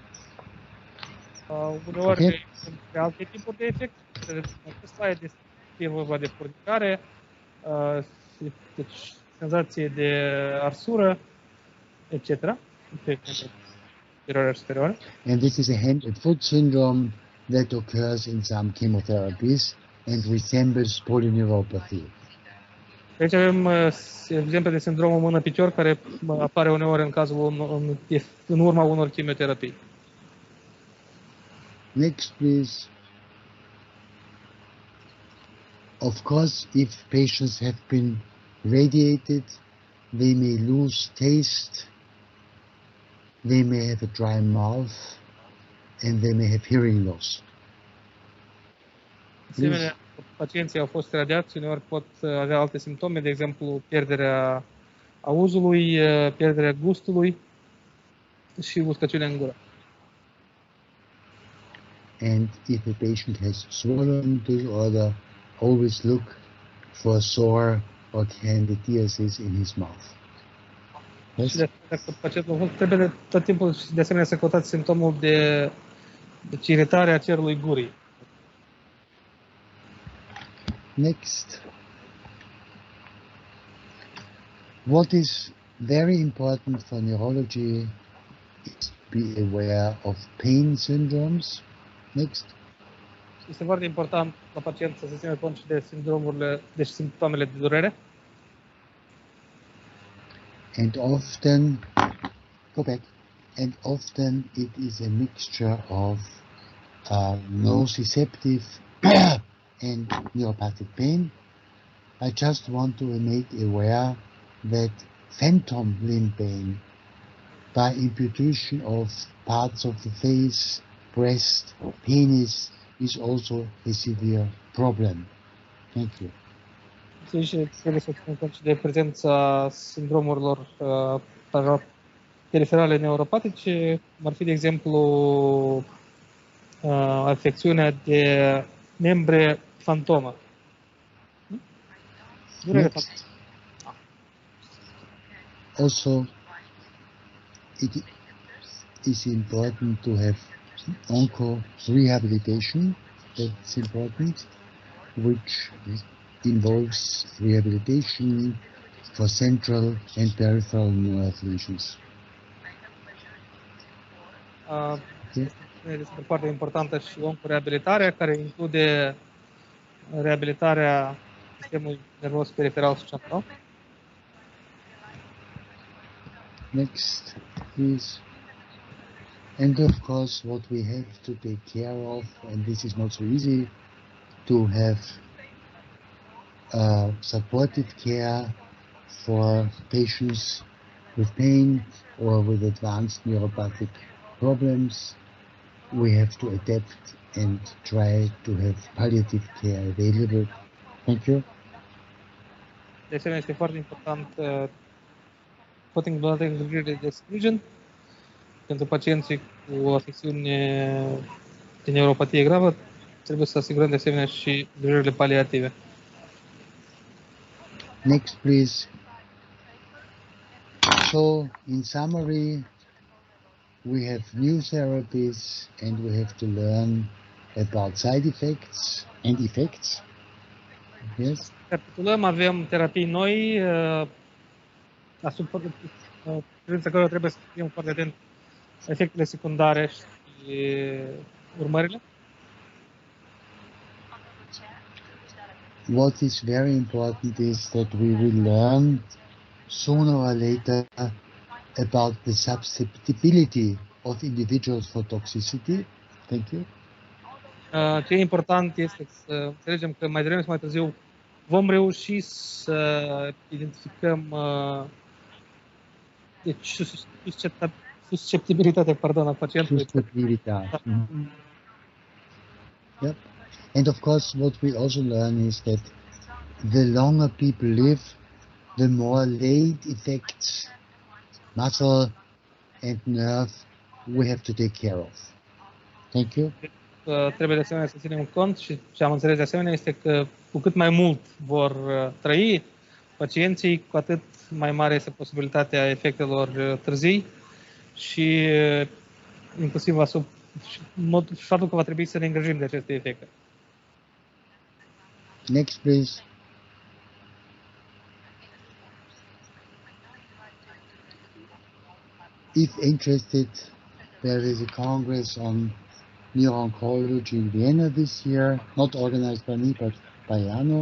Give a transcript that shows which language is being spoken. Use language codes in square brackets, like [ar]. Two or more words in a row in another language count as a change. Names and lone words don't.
[ro] Uneori sunt alte tipuri de efecte. Acesta e vorba de furnicare, deci senzație de arsură, etc. [en] And this is a hand and foot syndrome that occurs in some chemotherapies and resembles polyneuropathy. [ro] Aici avem exemple de sindromul mână-picior care apare uneori în urma unor chimioterapii. [en] Next, please. Of course, if patients have been radiated, they may lose taste, they may have a dry mouth, and they may have hearing loss. [ro] De asemenea, pacienții au fost radiați, uneori pot avea alte simptome, de exemplu pierderea auzului, pierderea gustului și uscăciune în gură. [en] And if a patient has swallowing disorder, always look for sore or candidiasis in his mouth. Yes? [ro] Și dacă pacientul trebuie tot timpul de asemenea să căutați simptomul de iritare a cerului gurii. [en] Next. What is very important for neurology is to be aware of pain syndromes. Next. [ro] Este foarte important la pacient să se țină cont și de deci simptomele de durere. [en] And often, it is a mixture of nociceptive and neuropathic pain. I just want to make aware that phantom limb pain by imputation of parts of the face, breast, penis is also a severe problem. Thank you. [ro] Deci trebuie să ținem cont și de prezența sindromurilor periferale neuropatice, cum ar fi, de exemplu, afecțiunea de membre fantomă. Durere fantomă. [en] Next, also it is important to have onco rehabilitation. That's important, which involves rehabilitation for central and peripheral nerve lesions. [ro] Este foarte importantă și oncoreabilitarea, care include reabilitarea sistemului nervos periferal și central. [en] Next, please. And of course, what we have to take care of, and this is not so easy, to have supportive care for patients with pain or with advanced neuropathic problems. We have to adapt and try to have palliative care available. Thank you. [ro] De asemenea, este foarte important pot include îngrijirile de sprijin pentru pacienții cu afecțiune de neuropatie gravă. Trebuie să asigurăm de asemenea și îngrijirile paliative. [en] Next, please. So, in summary, we have new therapies and we have to learn about side effects and effects. Yes. [ro] Recapitulăm, avem terapii noi, asupra privința cărora trebuie să fim foarte atenți efectele secundare și urmările. [en] What is very important is that we will learn sooner or later about the susceptibility of individuals for toxicity. Thank you. [ro] Ce e important este să înțelegem că mai devreme sau mai târziu vom reuși să identificăm deci, susceptibilitatea a pacientului. Susceptibilitatea. [en] Yep. And of course, what we also learn is that the longer people live, the more late effects, muscle and nerve, we have to take care of. Thank you. [ro] Trebuie de asemenea să ținem cont și ce am înțeles de asemenea este că cu cât mai mult vor trăi pacienții, cu atât mai mare este posibilitatea efectelor târzii și inclusiv faptul că va trebui să ne îngrijim de aceste efecte. [en] Next, please. If interested, there is a congress on neuro-oncology in Vienna this year, not organized by me, but by Jano.